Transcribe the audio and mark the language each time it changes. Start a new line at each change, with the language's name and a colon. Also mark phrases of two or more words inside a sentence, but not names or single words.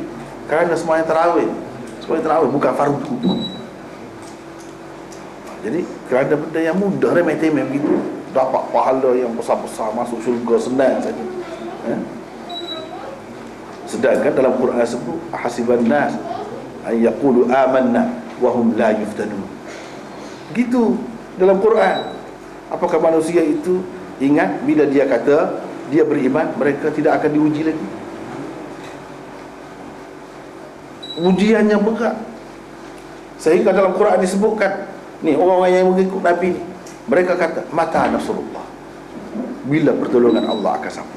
Malay: Kerana sembahyang tarawih bukan fardu. Jadi kerana benda yang mudah, remeh-temeh begitu, dapat pahala yang besar-besar, masuk syurga senang saja. Sedangkan dalam Quran sebut
Arabic: أحسب الناس أن يقولوا آمنا وهم لا يفتنون.
Malay: Gitu dalam Quran. Apakah manusia itu ingat bila dia kata dia beriman, mereka tidak akan diuji lagi? Ujian yang berat. Sehingga dalam Quran disebutkan ni, orang-orang yang mengikut Nabi ni, mereka kata
Arabic: متى نصر الله,
Malay: bila pertolongan Allah akan sampai.